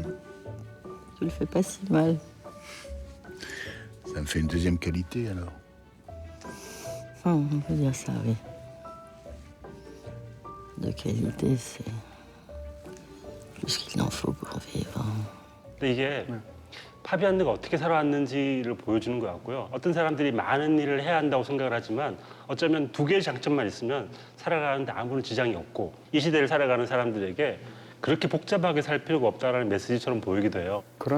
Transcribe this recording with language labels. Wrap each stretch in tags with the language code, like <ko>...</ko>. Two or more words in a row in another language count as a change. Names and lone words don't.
<fr>Tu le fais pas si mal. Ça me fait une deuxième qualité, alors. On peut dire ça, oui. De qualité, c'est plus qu'il en faut pour vivre.</fr> <ko>근데 이게 파비안느가 어떻게 살아왔는지를 보여주는 것 같고요. 어떤 사람들이 많은 일을 해야 한다고 생각을 하지만 어쩌면 두 개의 장점만 있으면 살아가는데 아무런 지장이 없고 이 시대를 살아가는 사람들에게 그렇게 복잡하게 살 필요가 없다는 메시지처럼 보이기도 해요.</ko>